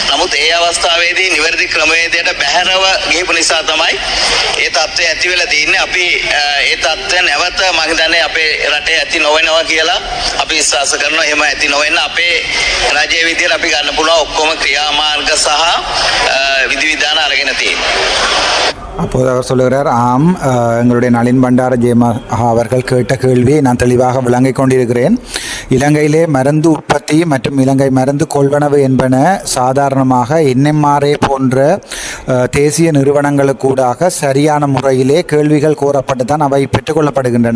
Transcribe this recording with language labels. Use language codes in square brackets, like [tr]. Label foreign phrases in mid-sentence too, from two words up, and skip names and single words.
[si] නමුත් ඒ අවස්ථාවේදී නිවැරදි ක්‍රමවේදයට බැහැරව ගිහපු නිසා තමයි ඒ තත්ත්වය ඇති වෙලා තියෙන්නේ. අපි ඒ තත්ත්වය නැවත මම හිතන්නේ අපේ රටේ ඇති නොවෙනවා කියලා අපි විශ්වාස කරනවා. එහෙම ඇති නොවෙන්න අපේ රජයේ විදියට අපි ගන්න පුළුවන් ඔක්කොම ක්‍රියාමාර්ග සහ විධිවිධාන අරගෙන තියෙනවා. [ta] அப்போது அவர் சொல்லுகிறார், ஆம், எங்களுடைய நளின் பண்டார ஜெயமா அவர்கள் கேட்ட கேள்வியை நான் தெளிவாக விளங்கிக் கொண்டிருக்கிறேன். இலங்கையிலே மருந்து உற்பத்தி மற்றும் இலங்கை மருந்து கொள்வனவு என்பன சாதாரணமாக NMRA போன்ற தேசிய நிறுவனங்களுக்கூடாக சரியான முறையிலே கேள்விகள் கோரப்பட்டு தான் அவை பெற்றுக்கொள்ளப்படுகின்றன.